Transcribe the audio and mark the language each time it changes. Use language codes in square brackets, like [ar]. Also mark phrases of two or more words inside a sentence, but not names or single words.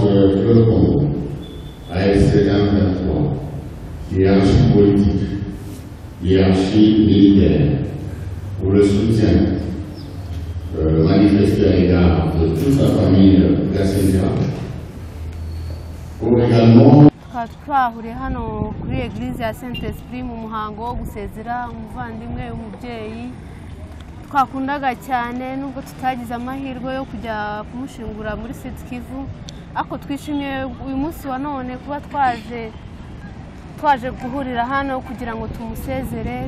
[fr] Fleuve Congo, AFC M23, hiérarchie politique, hiérarchie militaire, pour le soutien manifesté à l'égard de toute la famille Gasinzira. Pour également [rw] twahuriye hano kuri Eglise ya Saint-Esprit mu muhango wo gusezera umuvandimwe w'umubyeyi twakundaga cyane, nubwo tutagize amahirwe yo kujya kumushingura muri Sud Kivu, ariko twishimiye uyu munsi wa none kuba twaje guhurira hano kugira ngo tumusezere.